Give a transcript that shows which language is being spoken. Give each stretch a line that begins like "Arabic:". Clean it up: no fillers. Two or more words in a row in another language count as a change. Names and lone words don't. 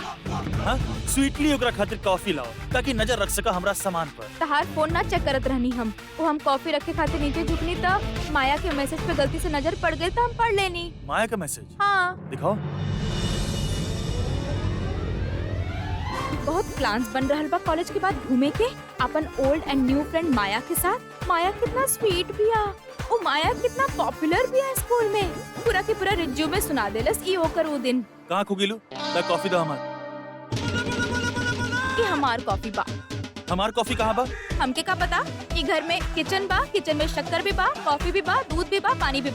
Bhojpuri: हाँ स्वीटली ओकरा खातिर कॉफी लाओ ताकि नजर रख सका हमरा सामान पर। तहार फोन ना चेक करत रहनी हम। वो हम कॉफी रखे खातिर नीचे झुकनी तब माया के मैसेज पे गलती से नजर पड़ गई तो हम पढ़ लेनी। माया का मैसेज? हाँ दिखाओ। बहुत प्लान्स बन रहल बा कॉलेज के बाद घूमे के अपन
English: old and new friend
Bhojpuri: माया के साथ। माया कितना स्वीट भी आ। ओ माया कितना पॉपुलर भी है स्कूल में। पूरा के पूरा रिज्यूमे सुना देलस ई ओकर वो दिन। कहाँ खो गेलू? ला कॉफी दो हमार। ये हमार कॉफी बा। हमार कॉफी कहाँ बा? हमके का पता। ई घर में किचन बा, किचन में शक्कर भी बा, कॉफी भी बा, दूध भी बा, पानी भी बा।